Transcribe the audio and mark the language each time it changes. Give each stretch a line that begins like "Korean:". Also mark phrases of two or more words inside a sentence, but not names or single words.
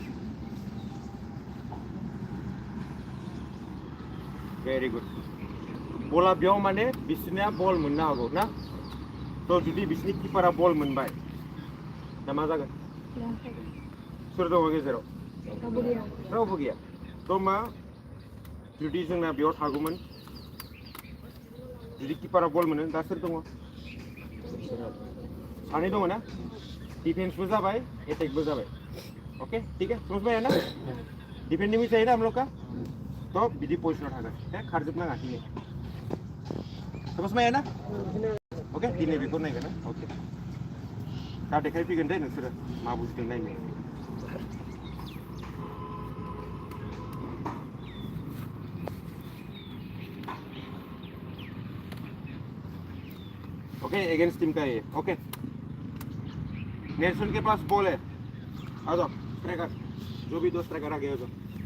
English: very good
Bodo: बला बेयाव माने बिसोरनिया बल मोननो हागौ ना तो जुदि बिसोरनि किपारा बल मोनबाय दा मा जागोन सोर दङ गेजेराव रावबो गैया तो मा जुदि जोंना बेयाव थागौमोन जुदि किपारा बल मोनो दा सोर दङ सानै दङ ना डिफेंसबो जाबाय एटेकबो जाबाय ओके
Hindi: ठीक है समझ में आया ना डिफेंडिंग भी चाहिए ना हम लोग का तो
Bodo: बिदि पोजिशनाव थागोन है खारजोबनाङा दिनै
Hindi: समझ में आया ना
Bodo: ओके दिनै बेखौ नायगोन ना ओके दा देखायफैगोन दे नोंसोरो मा बुजिदों नायनो
Hindi: ओके अगेंस्ट टीम का ये ओके नेल्सन के पास बॉल है आ जाओ स्ट्राइकर जो भी दो स्ट्राइकर आ गए हो जाओ